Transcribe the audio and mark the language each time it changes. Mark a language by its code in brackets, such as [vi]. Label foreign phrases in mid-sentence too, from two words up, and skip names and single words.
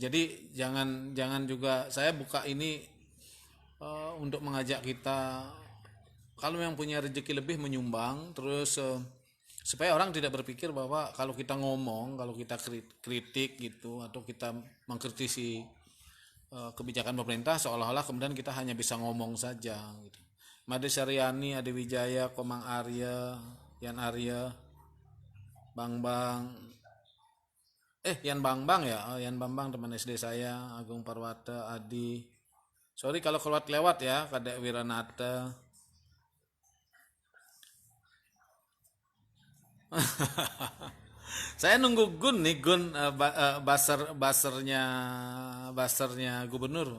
[id] Jadi jangan juga saya buka ini untuk mengajak kita kalau yang punya rezeki lebih menyumbang, terus supaya orang tidak berpikir bahwa kalau kita ngomong, kalau kita kritik gitu atau kita mengkritisi kebijakan pemerintah seolah-olah kemudian kita hanya bisa ngomong saja gitu. Made Syariani, Ade Wijaya, Komang Arya, Yan Arya, Yan Bang ya, Yan Bambang teman SD saya, Agung Parwata, Adi. Sorry kalau kelewat ya, Kadek Wiranata. Saya nunggu Gun nih, basernya gubernur.